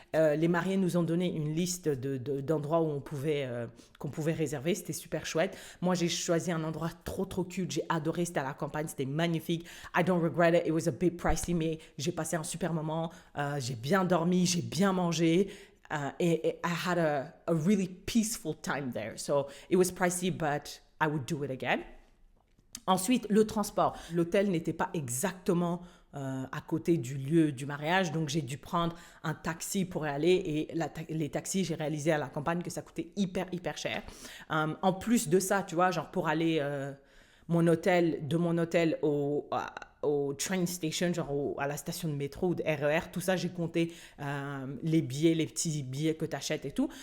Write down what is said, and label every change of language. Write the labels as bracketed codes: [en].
[fr] Les mariés nous ont donné une liste d'endroits où qu'on pouvait réserver, c'était super chouette. Moi, j'ai choisi un endroit trop cute, j'ai adoré, c'était à la campagne, c'était magnifique. [en] I don't regret it, it was a bit pricey, [fr] mais j'ai passé un super moment, j'ai bien dormi, j'ai bien mangé. [en] I had a really peaceful time there. So it was pricey, but I would do it again. [fr] Ensuite, le transport. L'hôtel n'était pas exactement à côté du lieu du mariage, donc j'ai dû prendre un taxi pour y aller et les taxis, j'ai réalisé à la campagne que ça coûtait hyper cher. En plus de ça, tu vois, genre pour aller de mon hôtel au [en] train station, [fr] genre à la station de métro ou de RER, tout ça, j'ai compté les billets, les petits billets que tu achètes et tout.